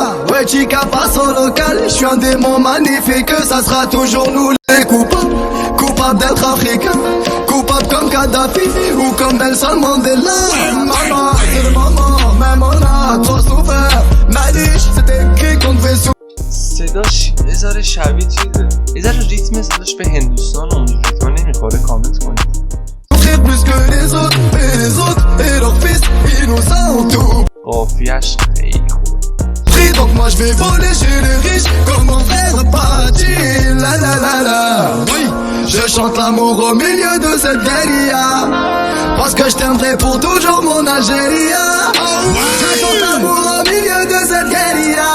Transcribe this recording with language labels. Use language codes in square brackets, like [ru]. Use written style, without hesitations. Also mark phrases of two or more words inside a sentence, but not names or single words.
[fr] Ouais, chica passe au local, je suis un démon magnifique, ça sera toujours nous les coupables. Coupables d'être africains, coupables comme Kadhafi ou comme Nelson Mandela. Maman, c'est le moment, même on a trop souffert. Malish, c'était écrit qu'on devait souffrir. [fa] صداش یه ذره شبیه چیزه یه ذره ریتم صداش به هندوستان اونجوری ریتم نمیخوره کامنت کنید [fr] Plus que les autres et leurs fils, ils nous ont tout [fa] قافیه‌اش خیلی خوبه [fr] pris. Donc moi je vais voler chez les riches comme mon frère Pachi. La la la la. Oui, je chante l'amour au milieu de cette guérilla. Parce que je t'aimerai pour toujours mon Algérie. Je chante l'amour au milieu de cette guérilla.